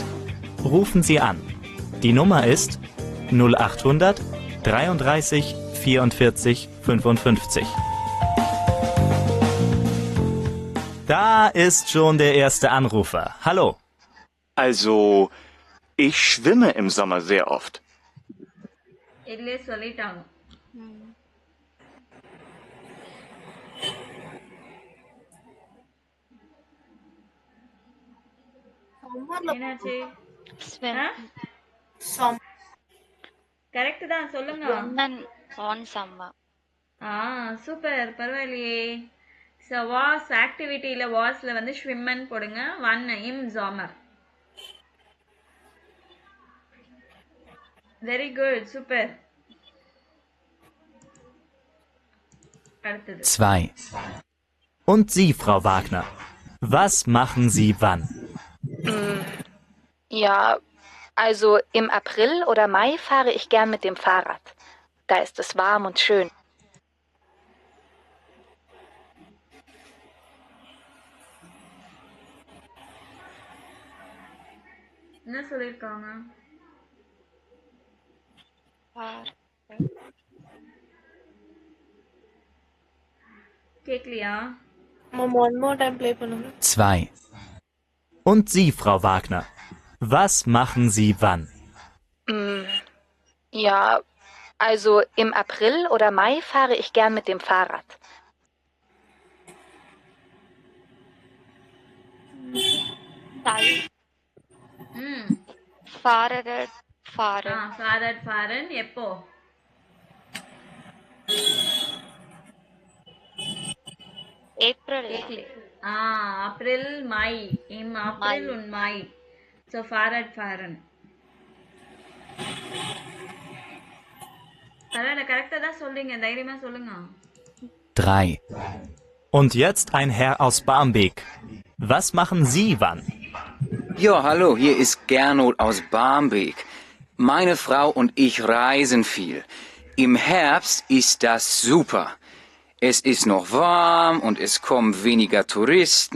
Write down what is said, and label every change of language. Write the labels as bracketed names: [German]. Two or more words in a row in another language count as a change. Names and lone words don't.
[German] Rufen Sie an. Die Nummer ist 0800 33 44 55. Da ist schon der erste Anrufer. Hallo. Also, ich schwimme im Sommer sehr oft. [Tamil] இதுலயே சொல்லிட்டாங்க. என்னாச்சு? கரெக்ட் தான், சொல்லுங்க. [English] on summer. [Tamil] சூப்பர், பரவாயில்லையே. ஸோ வாஸ் ஆக்டிவிட்டியில் வாஸ்ல வந்து ஸ்விம்மன் போடுங்க. [English] 1 [German] im Sommer. [English] very good, super. [Tamil] அடுத்தது 2. [German] Und Sie, Frau Wagner, was machen Sie wann? Ja, also im April oder Mai fahre ich gern mit dem Fahrrad. Da ist es warm und schön. [Tamil] என்ன சொல்லிருக்காங்க? கேக்கலையா? [English] One more time play பண்ணுங்க. [German] 2. Und Sie, Frau Wagner, was machen Sie wann? Ja, also im April oder Mai fahre ich gern mit dem Fahrrad. [Tamil] ஃபாரட் ஃபாரன் எப்போ? ஏப்ரல். [German] April Mai. Im April und Mai. ஸோ Fahrrad fahren. [Tamil] பரவாயில்ல, கரெக்டாக தான் சொல்றீங்க, தைரியமா சொல்லுங்க. [German] 3. Und jetzt ein Herr aus Barmbek. Was machen Sie wann? Ja, hallo, hier ist Gernot aus Barmbek. Meine Frau und ich reisen viel. Im Herbst ist das super. Es ist noch warm und es kommen weniger Touristen.